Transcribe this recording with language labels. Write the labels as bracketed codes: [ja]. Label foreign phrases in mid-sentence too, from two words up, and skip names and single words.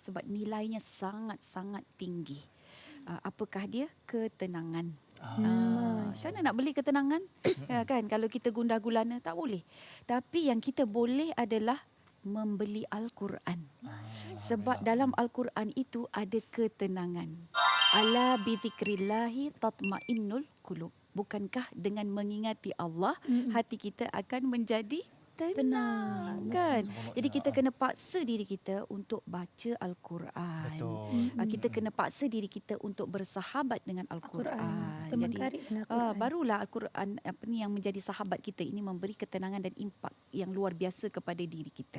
[ms] Sebab nilainya sangat-sangat tinggi. Apakah dia? Ketenangan. Macam mana nak beli ketenangan? Kan? Kalau kita gundah gulana tak boleh. Tapi yang kita boleh adalah membeli Al-Quran. Sebab dalam Al-Quran itu ada ketenangan. [ar] ألا بذكر الله تطمئن القلوب. [ms] Bukankah dengan mengingati Allah, hati kita akan menjadi tenang kan? Jadi kita kena paksa diri kita untuk baca Al-Quran. Kita kena paksa diri kita untuk bersahabat dengan Al-Quran. Jadi barulah Al-Quran yang menjadi sahabat kita ini memberi ketenangan dan impak yang luar biasa kepada diri kita.